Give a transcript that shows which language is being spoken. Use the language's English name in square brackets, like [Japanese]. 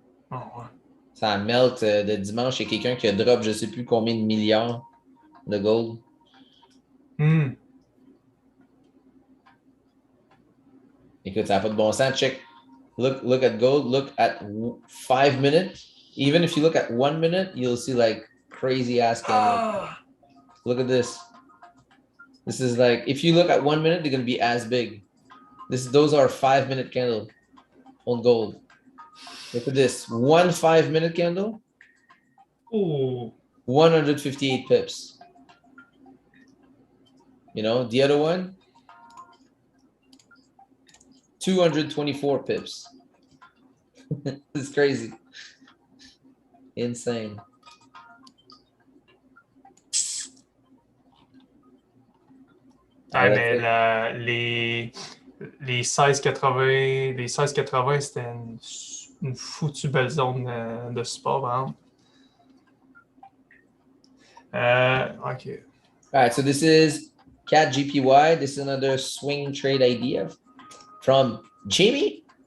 [French] Oh, ouais. Ça melt de dimanche. Il y a quelqu'un qui a drop je sais plus combien de milliards de gold. Écoute, ça n'a pas de bon sens. [English] Check. Look at gold. Look at 5 minutes. Even if you look at 1 minute, you'll see like crazy ass candle. Look at this. This is like, if you look at 1 minute, they're going to be as big. Those are 5-minute candle on gold. Look at this. 1 5-minute candle. Ooh. 158 pips. The other one, 224 pips. It's crazy. Insane. [French] Ah, mais les 16,80, c'était une foutue belle zone de support, par exemple. [English] OK. All right, so this is Cat GPY. This is another swing trade idea from Jimmy.